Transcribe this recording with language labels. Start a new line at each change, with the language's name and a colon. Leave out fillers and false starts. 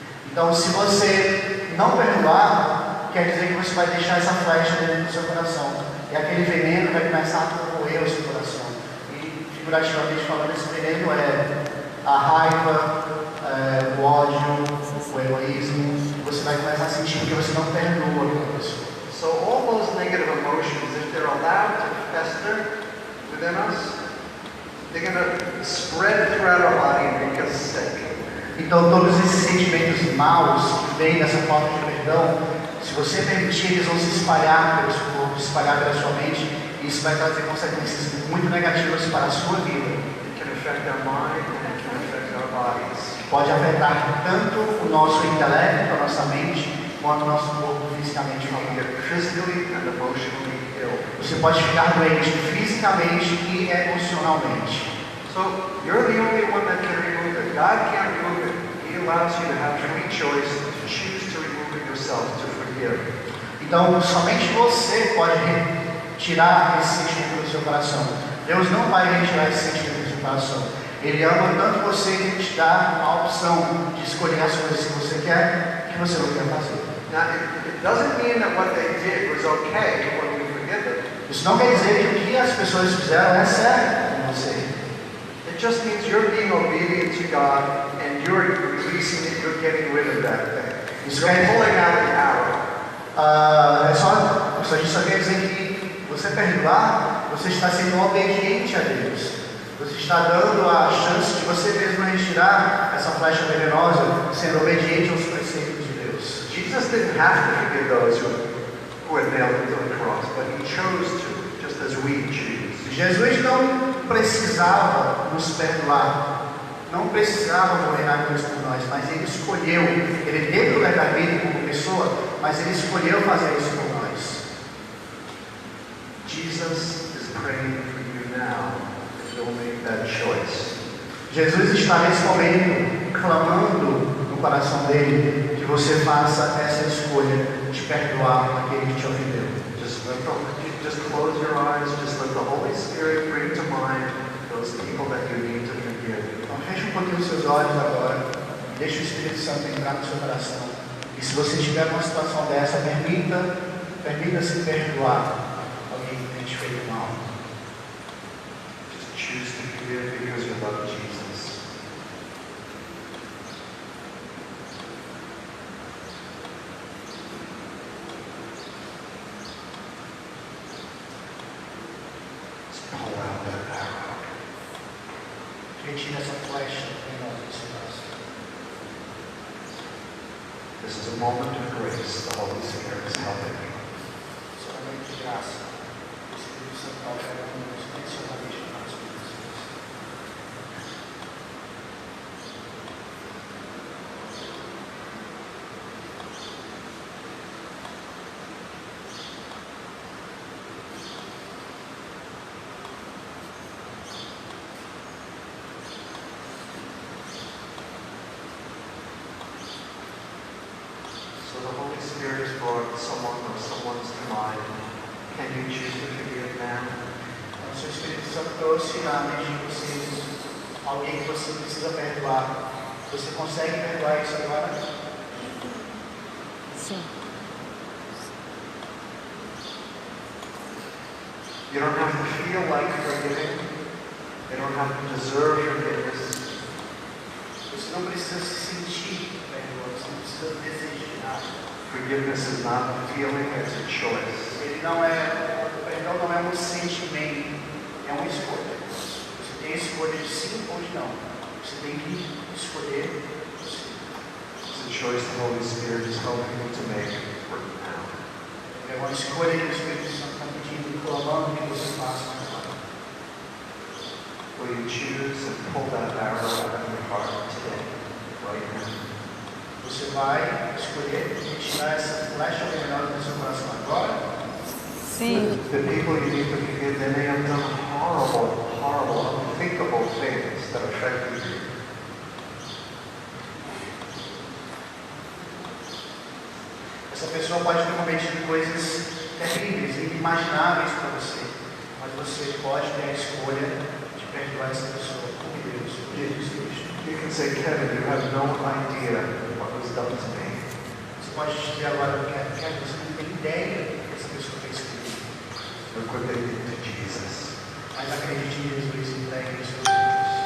Portuguese: Então, se você não perdoar, quer dizer que você vai deixar essa flecha dentro do seu coração. E aquele veneno vai começar a corroer o seu coração. E, figurativamente falando, esse veneno é a raiva, o ódio, o egoísmo. Você vai começar a sentir porque você não perdoa aquela pessoa.
English: So all those negative emotions, if they're allowed to fester within us, they're going to spread throughout our body and make us sick.
Portuguese: Então todos esses sentimentos maus que vêm dessa falta de perdão, se você permitir, eles vão se espalhar pelo seu corpo, se espalhar pela sua mente, e isso vai trazer consequências muito negativas para a sua vida.
English: It can affect our mind and it can affect our bodies.
Portuguese: Pode afetar tanto o nosso intelecto, a nossa mente, quanto o nosso corpo fisicamente
English: You can
Portuguese: falando.
English: get physically and emotionally ill.
Portuguese: Você pode ficar doente fisicamente e emocionalmente.
English: So you're the only one that can remove it. God can't remove it. He allows you to have free choice to choose to remove it yourself, to forgive.
Portuguese: Então, somente você pode retirar esse sentimento do seu coração. Deus não vai retirar esse sentimento do seu coração. Ele ama tanto você que ele te dá a opção de escolher as coisas que você quer e que você não quer fazer.
English: Now, it doesn't mean that what they did was okay when we forgive them.
Portuguese: Isso não quer dizer que o que as pessoas fizeram é certo com você.
English: It just means you're being obedient to God and you're releasing it, you're getting rid of that thing. You're pulling out the arrow.
Portuguese: Isso só quer dizer que você perdoar, você está sendo obediente a Deus. Você está dando a chance de você mesmo retirar essa flecha venenosa, sendo obediente aos preceitos de Deus.
English: Jesus didn't have to forgive those who had nailed him to the cross, but he chose to, just as we choose.
Portuguese: Jesus não precisava nos perdoar, não precisava morrer na cruz por nós, mas ele escolheu, ele teve o lugar da vida como pessoa, mas ele escolheu fazer isso por nós.
English: Jesus is praying for you now if you'll make that choice.
Portuguese: Jesus está nesse momento clamando no coração dele que você faça essa escolha de perdoar aquele que te ofendeu.
English: Just close your eyes, just let the Holy Spirit bring to mind those people that you need to forgive.
Portuguese: Então feche um pouquinho os seus olhos agora, deixe o Espírito Santo entrar no seu coração. E se você estiver numa situação dessa, permita-se perdoar alguém que tenha te feito mal.
English: Just choose to forgive because you love Jesus. Pull out that arrow.
Portuguese: Retire essa flecha venenosa do seu coração.
English: This is a moment of grace. The Holy Spirit is helping you.
Portuguese: Esse é um momento de graça. O Espírito Santo está operando intencionalmente nas nossas vidas.
English: So the Holy Spirit has brought someone or someone's to mind. Can you choose to forgive now?
Portuguese: Mas o Espírito Santo trouxe na mente de vocês alguém que você precisa perdoar. Você consegue perdoar isso agora? Sim.
English: You don't have to feel like forgiving. You don't have to deserve forgiveness.
Portuguese: Você não precisa se sentir perdoado, você não precisa desejar.
English: Forgiveness is not a feeling, it's a choice.
Portuguese: O perdão não é um sentimento, é uma escolha. Você tem a escolha de sim ou de não. Você tem que escolher.
English: It's a choice the Holy Spirit is helping you to make right now.
Portuguese: É uma escolha que o Espírito Santo está pedindo, clamando que você faça agora.
English: Will you choose and pull that arrow out of your heart today, right now?
Portuguese: Você vai escolher retirar essa flecha venenosa do seu coração agora? Sim.
English: The people you need to forgive, they may have done horrible, horrible, unthinkable things that affected you.
Portuguese: Essa pessoa pode ter cometido coisas terríveis, inimagináveis para você, mas você pode ter a escolha de perdoar essa pessoa por Deus, por Jesus Cristo.
English: You can say, Kevin, you have no idea what was done to me.
Portuguese: Você pode dizer agora, Kevin, você não tem ideia do que essa pessoa fez comigo.
English: Look what they did to Jesus.
Portuguese: Mas acredite em Jesus e entregue os seus filhos.